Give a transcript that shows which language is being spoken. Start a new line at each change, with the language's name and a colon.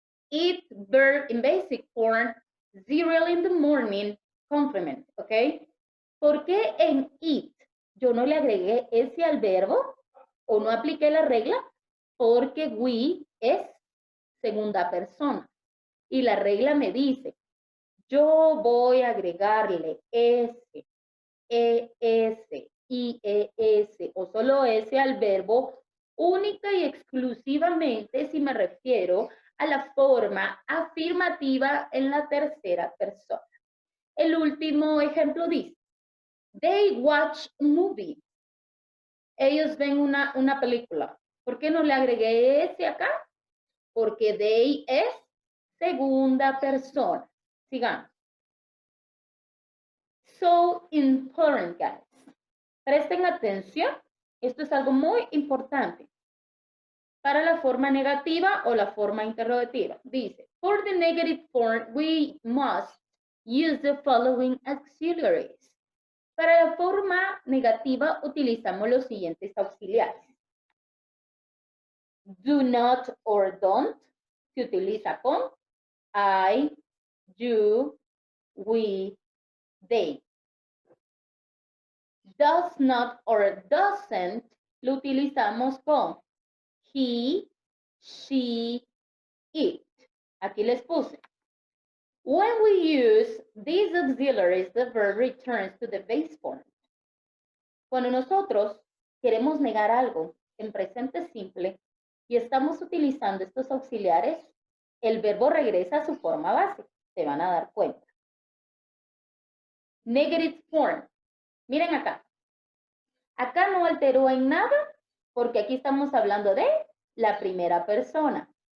English: Eat verb in basic form, cereal in the morning, complement, okay?
Spanish: ¿Por qué en eat yo no le agregué ese al verbo o no apliqué la regla? Porque we es segunda persona. Y la regla me dice, yo voy a agregarle S, ES, IES o solo S al verbo única y exclusivamente si me refiero a la forma afirmativa en la tercera persona. El último ejemplo dice,
English: they watch a movie.
Spanish: Ellos ven una película. ¿Por qué no le agregué ese acá? Porque they es segunda persona. Sigamos.
English: So important, guys.
Spanish: Presten atención. Esto es algo muy importante. Para la forma negativa o la forma interrogativa. Dice,
English: for the negative form, we must use the following auxiliaries.
Spanish: Para la forma negativa utilizamos los siguientes auxiliares.
English: Do not or don't
Spanish: se utiliza con I, you, we, they.
English: Does not or doesn't
Spanish: lo utilizamos con he, she, it. Aquí les puse.
English: When we use these auxiliaries, the verb returns to the base form.
Spanish: Cuando nosotros queremos negar algo en presente simple y estamos utilizando estos auxiliares, el verbo regresa a su forma base. Se van a dar cuenta.
English: Negative form.
Spanish: Miren acá. Acá no alteró en nada porque aquí estamos hablando de la primera persona.